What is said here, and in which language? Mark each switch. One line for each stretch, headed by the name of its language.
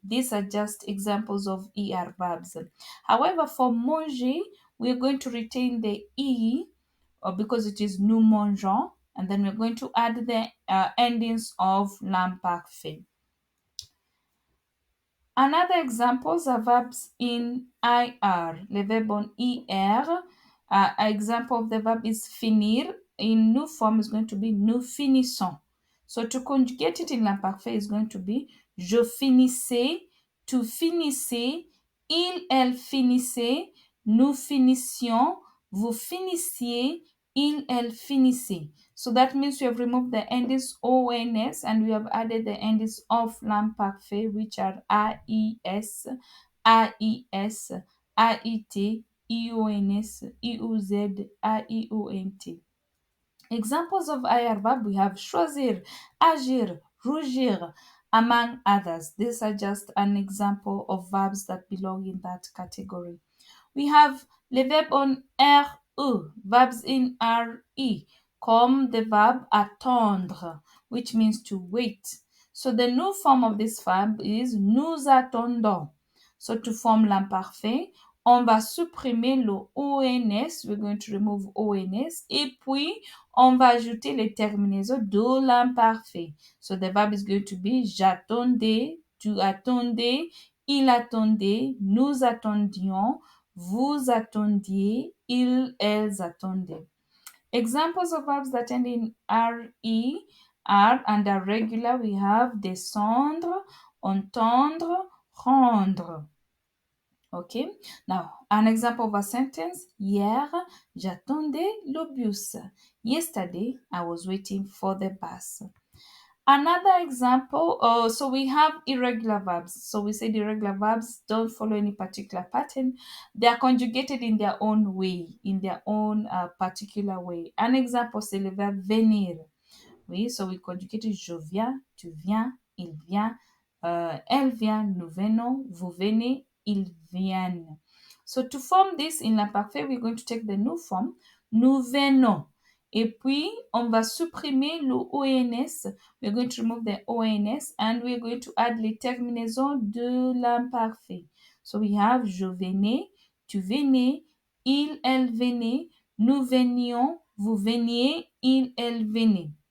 English: These are just examples of ER verbs. However, for manger, we are going to retain the E because it is
French: nous mangeons,
English: and then we're going to add the endings of l'imparfait. Another examples are verbs in IR.
French: Le verbe on IR,
English: example of the verb is finir. In new form is going to be
French: nous finissons.
English: So to conjugate it in l'imparfait is going to be
French: je finissais, tu finissais, il, elle finissait, nous finissions, vous finissiez, il, elle finissait.
English: So that means we have removed the endings ONS and we have added the endings of l'imparfait, which are AIS, AIS, AIT, IONS, IOZ, AIONT. Examples of IR verb we have choisir, agir, rougir, among others. These are just an example of verbs that belong in that category. We have
French: les verbes on RE,
English: verbs in RE, comme the verb attendre, which means to wait. So the new form of this verb is
French: nous attendons. So to form l'imparfait, on va supprimer le ONS,
English: we're going to remove ONS,
French: et puis on va ajouter les terminaisons de l'imparfait.
English: So the verb is going to be
French: j'attendais, tu attendais, il attendait, nous attendions, vous attendiez, ils, elles attendaient.
English: Examples of verbs that end in RE are under regular, we have descendre, entendre, rendre. Okay. Now, an example of a sentence.
French: Hier, j'attendais le bus.
English: Yesterday, I was waiting for the bus. Another example, so we have irregular verbs. So we said irregular verbs don't follow any particular pattern. They are conjugated in their own way, in their own particular way. An example,
French: c'est le verbe venir. Oui,
English: so we conjugated
French: je viens, tu viens, il vient, elle vient, nous venons, vous venez, ils viennent.
English: So to form this in l'imparfait, we're going to take the new form, nous venons.
French: Et puis, on va supprimer le ONS.
English: We're going to remove the ONS and we're going to add
French: les terminaisons de l'imparfait. So we have je venais, tu venais, il, elle venait, nous venions, vous veniez, il, elle venait.